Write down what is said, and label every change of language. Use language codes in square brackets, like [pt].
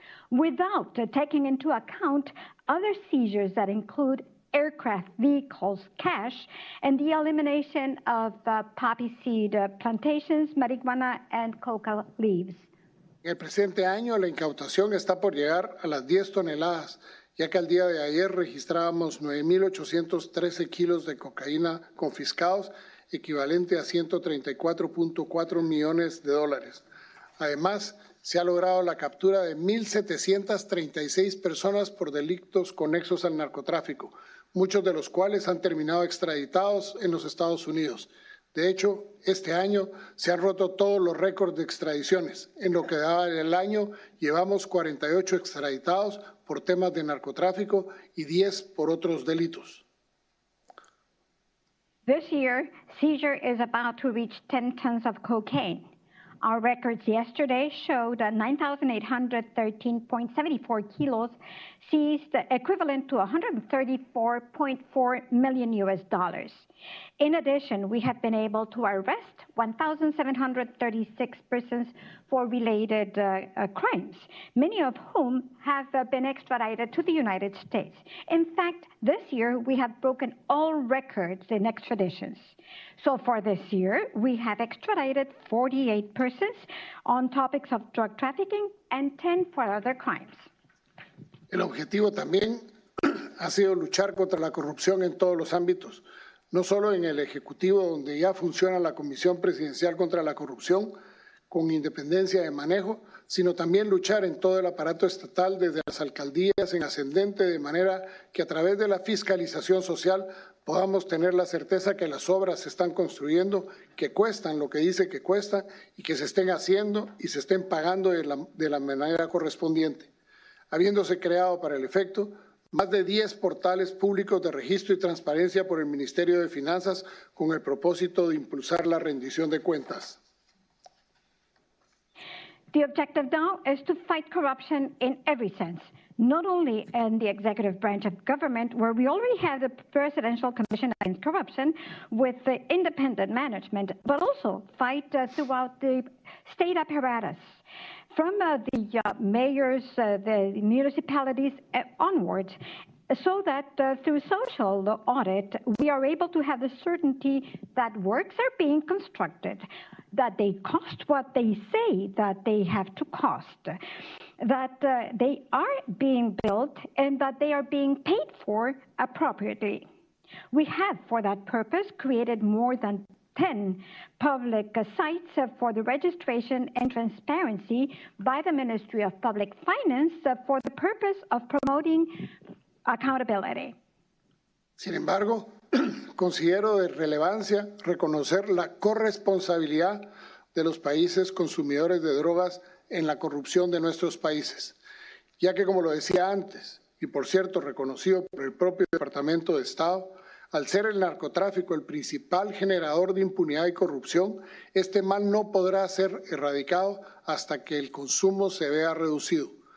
[en] without taking into account other seizures that include aircraft, vehicles, cash, and the elimination of poppy seed plantations, marijuana, and coca leaves. [es] En el presente año, la incautación está por llegar a las 10 toneladas, ya que al día de ayer registrábamos 9,813 kilos de cocaína confiscados, equivalente a $134.4 millones. Además, se ha logrado la captura de 1,736 personas por delitos conexos al narcotráfico, muchos de los cuales han terminado extraditados en los Estados Unidos. De hecho, este año se han roto todos los récords de extradiciones. En lo que da el año, llevamos 48 extraditados por temas de narcotráfico y 10 por otros delitos. [en] This year, seizure is about to reach 10 tons of cocaine. Our records yesterday showed 9,813.74 kilos seized, equivalent to $134.4 million. In addition, we have been able to arrest 1,736 persons for related crimes, many of whom have been extradited to the United States. In fact, this year we have broken all records in extraditions. So far this year, we have extradited 48 persons on topics of drug trafficking and 10 for other crimes. [es] El objetivo también ha sido luchar contra la corrupción en todos los ámbitos, no solo en el Ejecutivo, donde ya funciona la Comisión Presidencial contra la Corrupción, con independencia de manejo, sino también luchar en todo el aparato estatal, desde las alcaldías en ascendente, de manera que a través de la fiscalización social podamos tener la certeza que las obras se están construyendo, que cuestan lo que dice que cuestan y que se estén haciendo y se estén pagando de la manera correspondiente. Habiéndose creado para el efecto más de 10 portales públicos de registro y transparencia por el Ministerio de Finanzas con el propósito de impulsar la rendición de cuentas. [en] The objective now is to fight corruption in every sense, not only in the executive branch of government, where we already have the Presidential Commission Against Corruption with the independent management, but also fight throughout the state apparatus, from the mayors, the municipalities onwards, so that through social audit, we are able to have the certainty that works are being constructed, that they cost what they say that they have to cost, that they are being built, and that they are being paid for appropriately. We have, for that purpose, created more than 10 public sites for the registration and transparency by the Ministry of Public Finance for the purpose of promoting accountability. [es] Sin embargo, considero de relevancia reconocer la corresponsabilidad de los países consumidores de drogas en la corrupción de nuestros países, ya que, como lo decía antes, y por cierto reconocido por el propio Departamento de Estado, al ser el narcotráfico el principal generador de impunidad y corrupción, este mal no podrá ser erradicado hasta que el consumo se vea reducido.